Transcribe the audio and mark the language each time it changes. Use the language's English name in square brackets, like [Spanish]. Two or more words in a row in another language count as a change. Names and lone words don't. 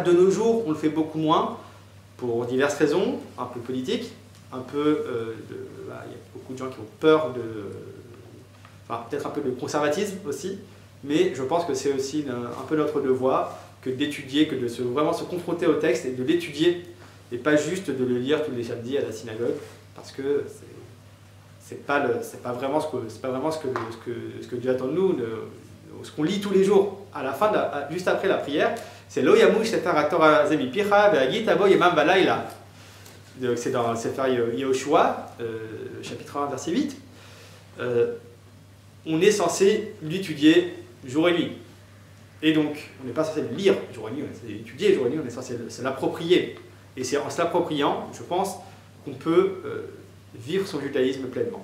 [French] De nos jours, on le fait beaucoup moins, pour diverses raisons, un peu politiques, un peu il y a beaucoup de gens qui ont peur peut-être un peu de conservatisme aussi, mais je pense que c'est aussi un peu notre devoir que d'étudier, que de vraiment se confronter au texte et de l'étudier, et pas juste de le lire tous les samedis à la synagogue, parce que c'est pas vraiment ce que Dieu attend de nous, ce qu'on lit tous les jours à la fin, juste après la prière. [Hebrew] C'est לא ימוש ספר התורה הזה מפיך והגית בו יומם ולילה. [French] C'est dans le Sefer Yehoshua, chapitre 1, verset 8. On est censé l'étudier jour et nuit. Et donc, on n'est pas censé le lire jour et nuit, on est censé l'étudier jour et nuit, on est censé se l'approprier. Et c'est en se l'appropriant, je pense, qu'on peut vivre son judaïsme pleinement.